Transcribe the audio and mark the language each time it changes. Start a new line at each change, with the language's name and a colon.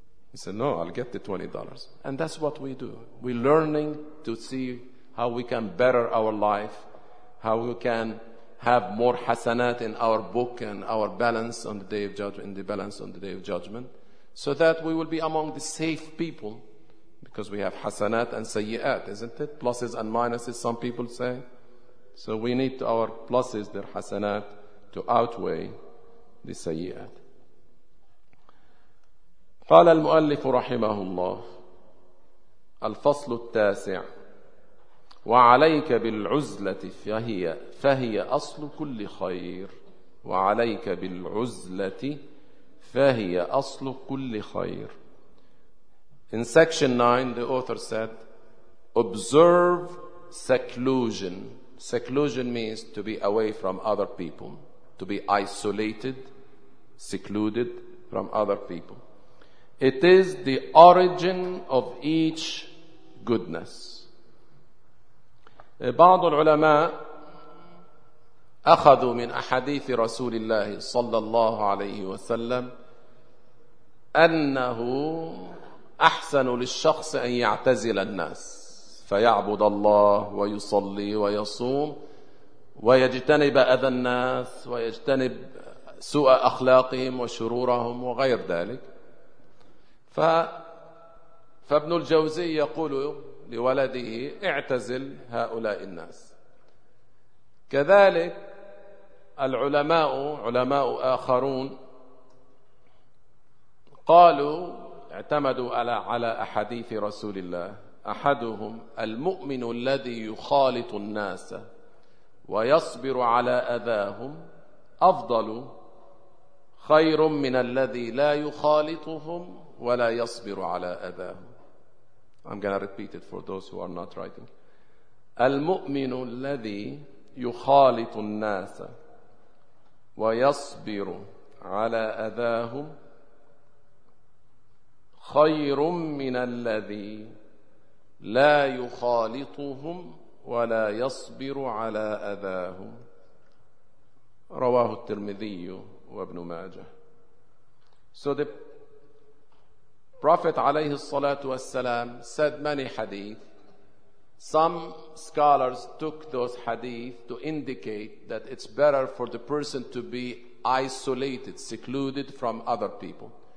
English: He said, no, I'll get the $20. And that's what we do. We're learning to see how we can better our life, how we can have more hasanat in our book and our balance on the day of judgment, in the balance on the day of judgment, so that we will be among the safe people, because we have hasanat and sayyi'at, isn't it? Pluses and minuses, some people say. So we need our pluses, their hasanat, to outweigh the sayyi'at.
Arabic: قال المؤلف رحمه الله الفصل التاسع وعليك بالعزلة فهي أصل كل خير وعليك بالعزلة فهي أصل كل خير.
English: In section 9 the author said, observe seclusion. Seclusion means to be away from other people, to be isolated, secluded from other people. It is the origin of each goodness.
Arabic: بعض العلماء أخذوا من أحاديث رسول الله صلى الله عليه وسلم أنه أحسن للشخص أن يعتزل الناس فيعبد الله ويصلي ويصوم ويجتنب أذى الناس ويجتنب سوء أخلاقهم وشرورهم وغير ذلك. فابن الجوزي يقول لولده اعتزل هؤلاء الناس. كذلك العلماء، علماء آخرون قالوا، اعتمدوا على أحاديث رسول الله، أحدهم المؤمن الذي يخالط الناس ويصبر على أذاهم أفضل خير من الذي لا يخالطهم ولا يصبر على أذاهم.
English: I'm going to repeat it for those who are not writing.
Arabic: المؤمن الذي يخالط الناس ويصبر على أذاهم خير من الذي لا يخالطهم ولا يصبر على أذاهم. رواه الترمذي وابن ماجه.
English: So the Prophet
Arabic: عليه الصلاة والسلام
English: said many hadith. Some scholars took those hadith to indicate that it's better for the person to be isolated, secluded from other people.